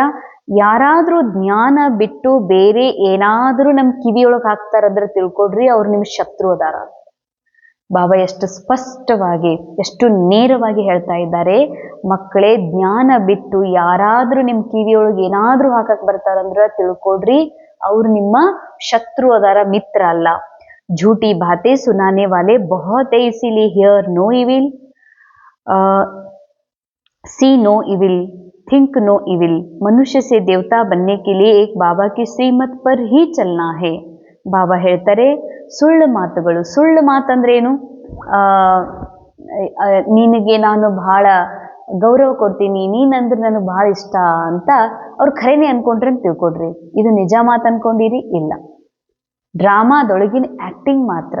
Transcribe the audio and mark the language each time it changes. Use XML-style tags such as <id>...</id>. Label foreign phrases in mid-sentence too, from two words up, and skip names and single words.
<kn>ಯಾರಾದರೂ ಜ್ಞಾನ ಬಿಟ್ಟು ಬೇರೆ ಏನಾದರೂ ನಮ್ಮ ಕಿವಿಯೊಳಗೆ ಹಾಕ್ತಾರಂದ್ರೆ ತಿಳ್ಕೊಡ್ರಿ ಅವ್ರು ನಿಮ್ಮ ಶತ್ರು ಅದಾರ. ಬಾಬಾ ಎಷ್ಟು ಸ್ಪಷ್ಟವಾಗಿ, ಎಷ್ಟು ನೇರವಾಗಿ ಹೇಳ್ತಾ ಇದ್ದಾರೆ, ಮಕ್ಕಳೇ ಜ್ಞಾನ ಬಿಟ್ಟು ಯಾರಾದರೂ ನಿಮ್ಮ ಕಿವಿಯೊಳಗೆ ಏನಾದರೂ ಹಾಕಕ್ಕೆ ಬರ್ತಾರಂದ್ರೆ ತಿಳ್ಕೊಡ್ರಿ ಅವ್ರು ನಿಮ್ಮ ಶತ್ರು ಅದಾರ, ಮಿತ್ರ ಅಲ್ಲ.</kn> <hi>झूठी बातें सुनाने वाले बहुत है, इसीलिए</hi> <en>hear no evil, see no evil, think no evil.</en> <hi>मनुष्य से देवता बनने के लिए एक बाबा की श्रीमत पर ही चलना है.</hi> <kn>ಬಾಬಾ ಹೇಳ್ತಾರೆ ಸುಳ್ಳು ಮಾತುಗಳು. ಸುಳ್ಳು ಮಾತಂದ್ರೇನು? ನಿನಗೆ ನಾನು ಬಹಳ ಗೌರವ ಕೊಡ್ತೀನಿ, ನೀನಂದ್ರೆ ನನಗೆ ಬಹಳ ಇಷ್ಟ ಅಂತ ಅವ್ರು ಖರೇನೆ ಅನ್ಕೊಂಡ್ರೆ ಅಂತ ತಿಳ್ಕೊಡ್ರಿ. ಇದು ನಿಜ ಮಾತು ಅನ್ಕೊಂಡಿರಿ? ಇಲ್ಲ, ಡ್ರಾಮಾದೊಳಗಿನ ಆ್ಯಕ್ಟಿಂಗ್ ಮಾತ್ರ.</kn>